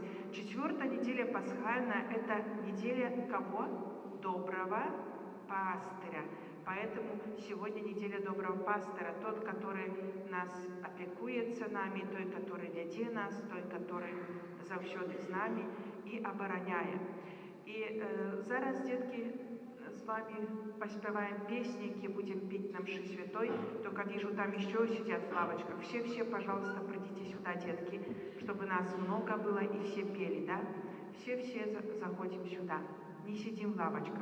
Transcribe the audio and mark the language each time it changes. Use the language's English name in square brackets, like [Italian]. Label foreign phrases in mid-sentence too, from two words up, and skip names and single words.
[Russian] 4 неделя пасхальная – это неделя кого? Доброго пастыря. Поэтому сегодня неделя доброго пастыря. [Ukrainian] Тот, который нас опекуется нами, той, который веде нас, той, который завсёды з нами і обороняє. І зараз, [Russian] детки, с вами поспеваем песни, які будем петь на мши святой. Только вижу, там еще сидят в лавочках. Все, пожалуйста, придите сюда, детки, чтобы нас много было и все пели, да? Все заходим сюда, не сидим в лавочках.